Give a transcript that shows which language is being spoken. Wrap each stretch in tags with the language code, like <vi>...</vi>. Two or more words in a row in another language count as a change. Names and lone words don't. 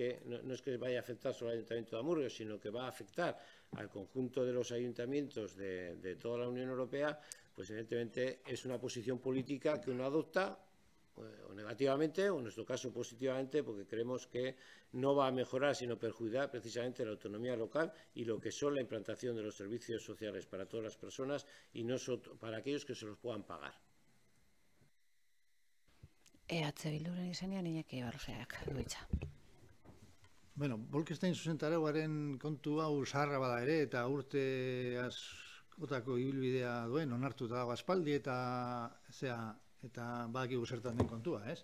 <es>que no es que vaya a afectar solo al Ayuntamiento de Amurrio, sino que va a afectar al conjunto de los ayuntamientos de toda la Unión Europea, pues evidentemente es una posición política que uno adopta o negativamente, o en nuestro caso positivamente, porque creemos que no va a mejorar sino perjudicar precisamente la autonomía local y lo que son la implantación de los servicios sociales para todas las personas y no para aquellos que se los puedan pagar.</es> <eu>EH Bilduren izenean Iñaki Barruseak du hitza. Bueno, Bolkestein zuzentarauaren kontu hau zaharra bada ere, eta urte askotako ibilbidea duen, onartuta dago aspaldi, eta badakigu zertan den kontua, ez?</eu>